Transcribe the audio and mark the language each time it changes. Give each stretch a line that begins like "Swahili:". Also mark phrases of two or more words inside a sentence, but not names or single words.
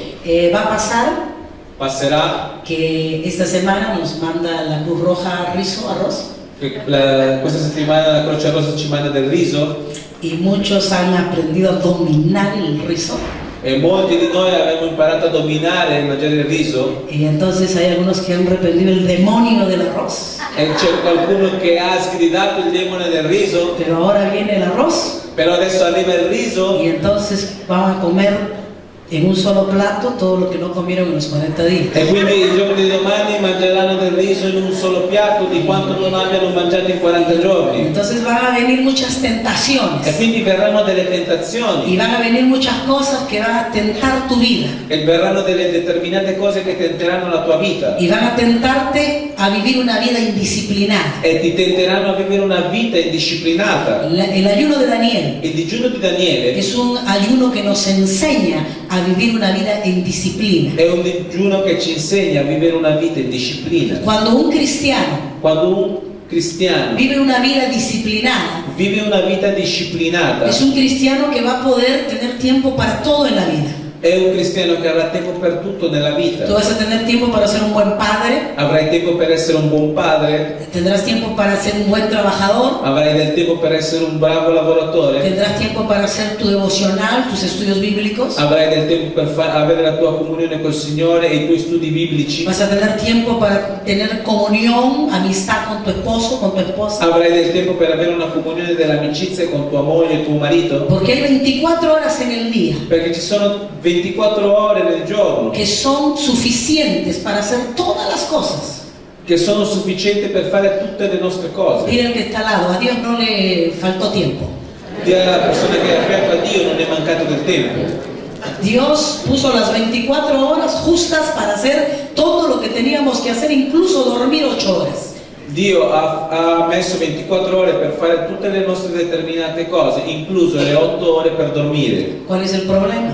Spanish: Va a pasar
Italian: Passerà
Spanish: que esta semana nos manda la Cruz Roja riso, arroz,
Italian: che questa settimana la Croce Rossa ci manda del riso
Spanish: y muchos han aprendido a dominar el riso.
Italian: e molti di noi abbiamo imparato a dominare e mangiare il riso,
Spanish: Y entonces hay algunos que han reprendido el demonio del arroz,
Italian: e c'è qualcuno che ha sgridato il demone del riso,
Spanish: pero ahora viene el arroz
Italian: però adesso arriva il riso
Spanish: y entonces van a comer en un solo plato todo lo que no comieron en los 40 días.
Italian: e quindi il giorno di domani mangeranno del riso in un solo piatto di quanto non abbiano mangiato in 40 giorni.
Spanish: Entonces van a venir muchas
Italian: E
Spanish: tentaciones
Italian: quindi verranno delle
Spanish: y
Italian: tentazioni
Spanish: van a venir muchas cosas que van a tentar tu vida
Italian: e verranno delle determinate cose che tenteranno la tua vita
Spanish: y van a tentarte a vivir una vida indisciplinada.
Italian: e ti tenteranno a vivere una vita indisciplinata.
Spanish: El ayuno de Daniel
Italian: Il digiuno di Daniele
Spanish: es un ayuno que nos enseña a vivir una vida en disciplina.
Italian: è un digiuno che ci insegna a vivere una vita in disciplina.
Spanish: Cuando un cristiano
Italian: Quando un cristiano
Spanish: vive una vida disciplinada,
Italian: vive una vita disciplinata,
Spanish: es un cristiano que va a poder tener tiempo para todo en la vida.
Italian: è un cristiano che avrà tempo per tutto nella vita.
Spanish: Tú vas a tener tiempo para ser un buen padre,
Italian: Avrai tempo per essere un buon padre,
Spanish: tendrás tiempo para ser un buen trabajador,
Italian: avrai del tempo per essere un bravo lavoratore,
Spanish: tendrás tiempo para hacer tu devocional, tus estudios bíblicos,
Italian: avrai del tempo per avere la tua comunione col Signore e i tuoi studi biblici,
Spanish: vas a tener tiempo para tener comunión, amistad con tu esposo, con tu esposa,
Italian: avrai del tempo per avere una comunione dell'amicizia con tua moglie e tuo marito,
Spanish: porque hay 24 horas en el día
Italian: perché ci sono 24 ore nel giorno
Spanish: que son suficientes para hacer todas las cosas.
Italian: che sono sufficienti per fare tutte le nostre cose.
Spanish: Mira el que está al lado, a Dios no le faltó tiempo.
Italian: Dì alla persona che è aperto a Dio, non è mancato del tempo.
Spanish: Dios puso las 24 horas justas para hacer todo lo que teníamos que hacer, incluso dormir 8 horas.
Italian: Dio ha messo 24 ore per fare tutte le nostre determinate cose, incluso le 8 ore per dormire.
Spanish: ¿Cuál es el problema?